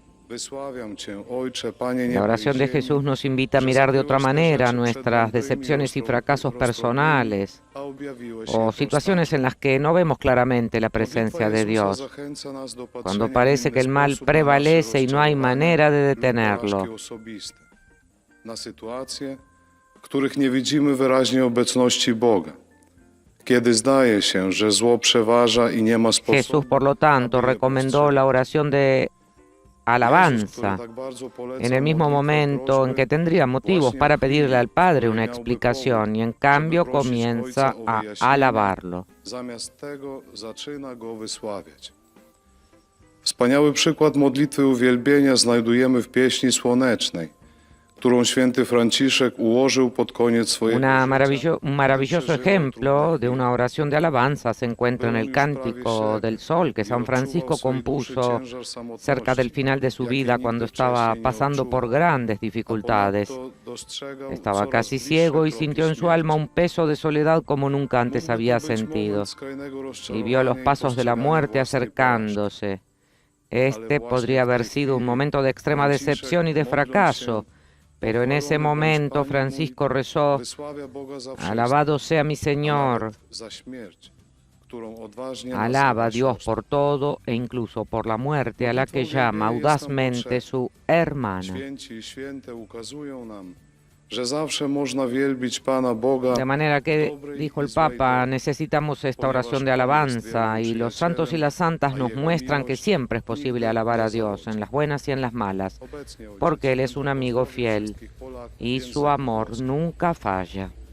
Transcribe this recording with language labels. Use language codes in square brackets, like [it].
[es] La oración de Jesús nos invita a mirar de otra manera nuestras decepciones y fracasos personales o situaciones en las que no vemos claramente la presencia de Dios, cuando parece que el mal prevalece y no hay manera de detenerlo. [pl] W których nie widzimy wyraźnie obecności Boga. Kiedy zdaje się, że zło przeważa i nie ma sposobu. [es] Jesús, por lo tanto, recomendó la oración de alabanza en el mismo momento en que tendría motivos para pedirle al Padre una explicación y en cambio comienza a alabarlo. [pl] Zamiast tego zaczyna go wysławiać. Wspaniały przykład modlitwy uwielbienia znajdujemy w pieśni słonecznej, którą święty Franciszek ułożył pod koniec swojego [es] Un maravilloso ejemplo de una oración de alabanza se encuentra en el Cántico del Sol que San Francisco compuso cerca del final de su vida cuando estaba pasando por grandes dificultades. Estaba casi ciego y sintió en su alma un peso de soledad como nunca antes había sentido y vio los pasos de la muerte acercándose. Este podría haber sido un momento de extrema decepción y de fracaso, pero en ese momento Francisco rezó: alabado sea mi Señor. Alaba a Dios por todo e incluso por la muerte a la que llama audazmente su hermana. [pl] że zawsze można wielbić Pana Boga. [es] De manera que, dijo el Papa, necesitamos esta oración de alabanza y los santos y las santas nos muestran que siempre es posible alabar a Dios, en las buenas y en las malas, porque Él es un amigo fiel y su amor nunca falla.